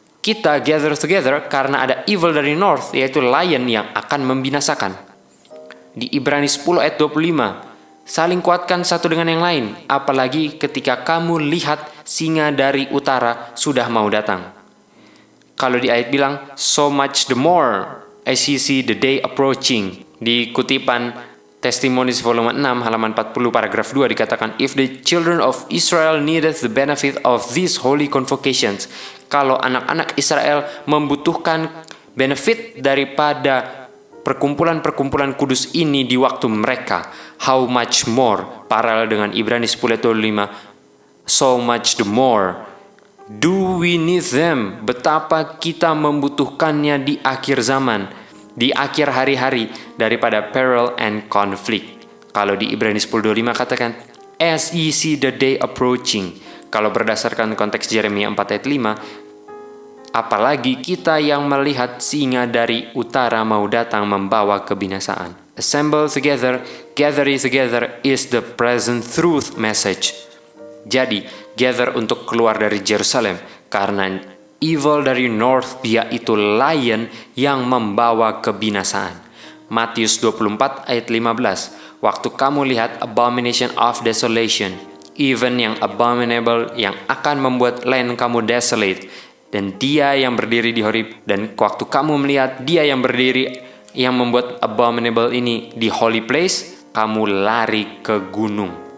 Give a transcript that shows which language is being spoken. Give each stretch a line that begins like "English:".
Indonesian: Kita
English: gather together
Indonesian: karena ada evil dari north, yaitu lion yang akan membinasakan. Di Ibrani 10 ayat 25, saling kuatkan satu dengan yang lain, apalagi ketika kamu lihat singa dari utara sudah mau datang. Kalau di ayat bilang,
English: so much the more as you see the day approaching.
Indonesian: Di kutipan Testimonies volume 6 halaman 40 paragraf 2 dikatakan,
English: if the children of Israel needed the benefit of these holy convocations.
Indonesian: Kalau anak-anak Israel membutuhkan benefit daripada perkumpulan-perkumpulan kudus ini di waktu mereka,
English: how much more,
Indonesian: paralel dengan Ibrani 10:5,
English: so much the more do we need them.
Indonesian: Betapa kita membutuhkannya di akhir zaman, di akhir hari-hari, daripada
English: peril and conflict.
Indonesian: Kalau di Ibrani 10:25 katakan,
English: as ye see the day approaching.
Indonesian: Kalau berdasarkan konteks Yeremia 4 ayat 5, apalagi kita yang melihat singa dari utara mau datang membawa kebinasaan.
English: Assemble together, gather together is the present truth message.
Indonesian: Jadi, gather untuk keluar dari Jerusalem, karena evil dari north, yaitu lion yang membawa kebinasaan. Matius 24 ayat 15. Waktu kamu lihat
English: abomination of desolation,
Indonesian: even yang abominable yang akan membuat land kamu desolate, dan dia yang berdiri di Horib, dan waktu kamu melihat dia yang berdiri yang membuat abominable ini di holy place, kamu lari ke gunung.